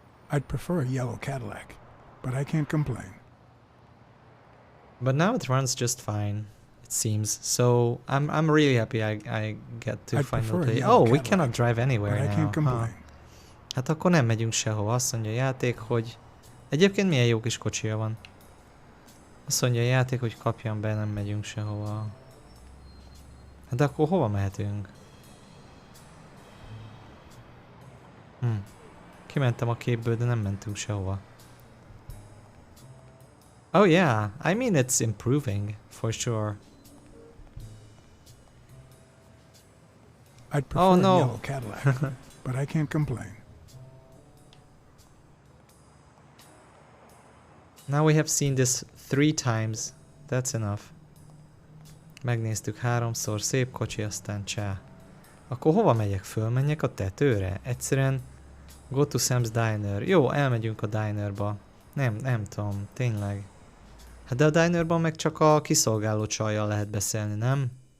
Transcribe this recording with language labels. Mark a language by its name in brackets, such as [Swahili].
[English] I'd prefer a yellow Cadillac, but I can't complain. But now it runs just fine, it seems. So I'm really happy I get to finally play. Oh, we cannot drive anywhere now. Huh. [Hungarian] Hát akkor nem megyünk sehova. Azt mondja a játék, hogy... Egyébként milyen jó kis kocsia van. Azt mondja a játék, hogy kapjam be, nem megyünk sehova. Hát akkor hova mehetünk? Kimentem a képből, de nem mentünk sehova. [English] Oh yeah, I mean it's improving, for sure. I'd prefer a yellow Cadillac, but I can't complain. Now we have seen this 3 times. That's enough. [Hungarian] Megnéztük 3-szor, szép kocsi, aztán csá. Akkor hova megyek? Fölmenjek a tetőre? Egyszerűen [English] go to Sam's Diner. [Hungarian] Jó, elmegyünk a dinerba. Nem tudom, tényleg. Hát de a dinerban meg csak a kiszolgáló csajjal lehet beszélni, nem?